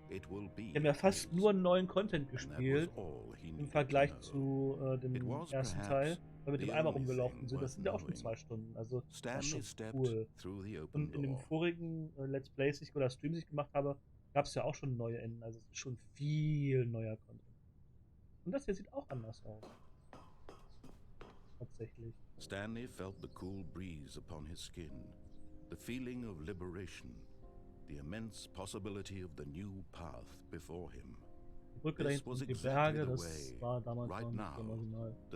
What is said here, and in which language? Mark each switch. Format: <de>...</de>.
<de>Wir haben ja fast nur einen neuen Content gespielt im Vergleich zu dem ersten Teil, weil wir mit dem Eimer rumgelaufen sind. Das sind ja auch schon 2 Stunden. Also das ist schon cool. Und in dem vorigen Let's Plays oder Streams, die ich gemacht habe, gab es ja auch schon neue Enden. Also es ist schon viel neuer Content. Und das hier sieht auch anders aus. Tatsächlich.</de> <en>Stanley felt the cool breeze upon his skin, the feeling of liberation, the immense possibility of the new path before him.</en> <de>Die Brücke da hinten und die Berge, das war damals noch nicht so original.</de>